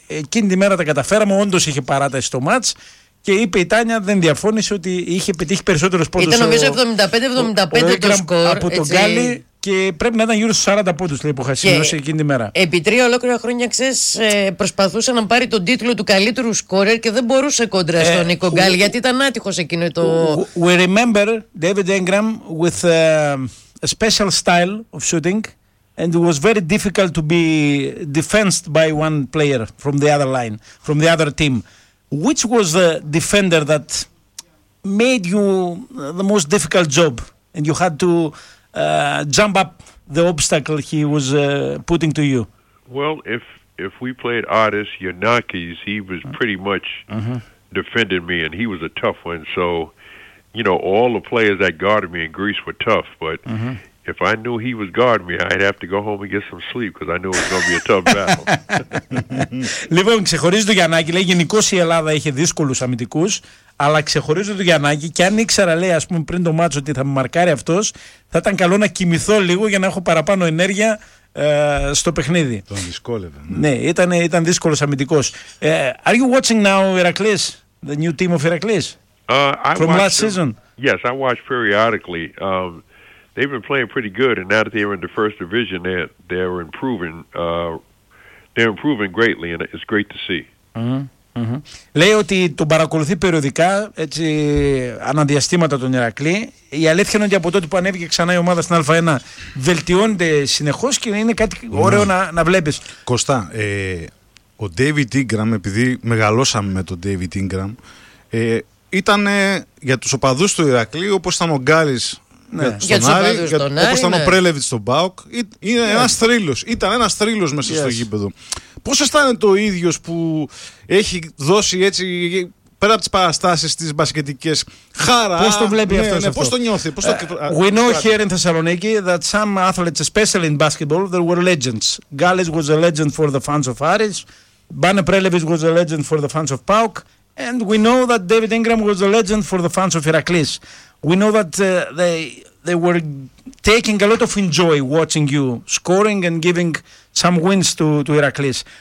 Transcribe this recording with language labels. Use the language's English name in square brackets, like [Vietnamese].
[Greek] Εκείνη την ημέρα τα καταφέραμε. Όντως είχε παράταση το μάτς. Και είπε η Τάνια, δεν διαφώνησε, ότι είχε πετύχει περισσότερους πόντους. Ήταν νομίζω 75-75 το σκορ. Από τον Γκάλι, και πρέπει να ήταν γύρω στους 40 πόντους, λέει, που είχα σημειώσει εκείνη τη μέρα. Επί τρία ολόκληρα χρόνια, ξέρεις, προσπαθούσε να πάρει τον τίτλο του καλύτερου σκόρερ και δεν μπορούσε κόντρα στον Νίκο Γκάλι, γιατί ήταν άτυχος εκείνο το. [English] We remember David Ingram with a special style of shooting and it was very difficult to be defensed by one player from the other line, from the other team. Which was the defender that made you the most difficult job and you had to jump up the obstacle he was putting to you? Well, if we played Otis Yannakis, he was pretty much defending me, and he was a tough one. So, you know, all the players that guarded me in Greece were tough, but if I knew he was guarding me, I'd have to go home and get some sleep because I knew it was going to be a tough battle. [Greek] Λοιπόν, ξεχωρίζει το Γιαννάκη, λέει, γενικώς η Ελλάδα είχε δύσκολους αμυντικούς, αλλά ξεχωρίζει το Γιαννάκη, και αν ήξερα, λέει, ας πούμε, πριν το μάτσο ότι θα με μαρκάρει αυτός, θα ήταν καλό να κοιμηθώ λίγο για να έχω παραπάνω ενέργεια στο παιχνίδι. Τον δυσκόλευε. Ναι, ήταν δύσκολος αμυντικός. [English] Are you watching now Heracles, the new team of Heracles? From last season? Yes, I watch periodically. They've been playing pretty good, and now that they're in the first division, they're improving. They're improving greatly, and it's great to see. [Greek] Λέει ότι τον παρακολουθεί περιοδικά, έτσι, αναδιαστήματα τον Ηρακλή. Η αλήθεια είναι ότι από τότε που ανέβηκε ξανά η ομάδα στην Α1, βελτιώνεται συνεχώς και είναι κάτι ωραίο να βλέπεις. Κωστά, ο David Ingram, επειδή μεγαλώσαμε με τον David Ingram, ήταν για τους οπαδούς του Ηρακλή όπως ήταν ο Γκάλης. Ναι. Για τον Άρη, όπως ήταν ο Πρέλεβιτς στον ΠΑΟΚ, είναι ένας θρύλος. Ήταν ένας θρύλος μέσα στο γήπεδο. Πώς αισθάνεται ο ίδιος που έχει δώσει, έτσι, πέρα από τις παραστάσεις τις μπασκετικές, χάρα? Πώς το βλέπει αυτός, αυτό? Πώς το νιώθει? [English] We know here in Thessaloniki that some athletes, especially in basketball, there were legends. Gallis was a legend for the fans of Aris. Bane Prelevic was a legend for the fans of ΠΑΟΚ. And we know that David Ingram was a legend for the fans of Heracles. We know that they were taking a lot of enjoy watching you scoring and giving some wins to Heracles.